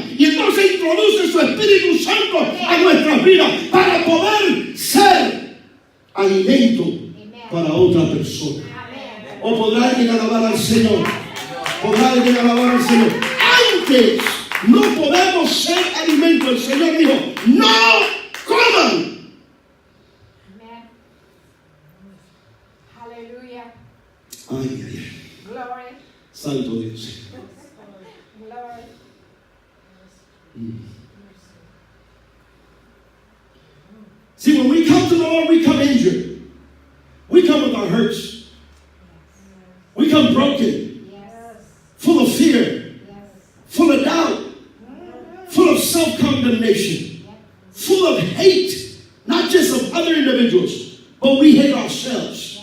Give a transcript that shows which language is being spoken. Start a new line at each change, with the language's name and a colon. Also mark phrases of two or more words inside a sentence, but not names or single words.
Spanish: Y entonces introduce su Espíritu Santo a nuestras vidas para poder ser alimento para otra persona. O podrá alguien alabar al Señor. Podrá alguien alabar al Señor. Antes no podemos ser alimento. El Señor dijo, no coman. Aleluya. Ay, ay, ay.
English: Glory.
Spanish: Santo Dios.
English: Glory. See, when we come to the Lord, we come injured. We come with our hurts. We come broken, full of fear, full of doubt, full of self-condemnation, full of hate, not just of other individuals, but we hate ourselves.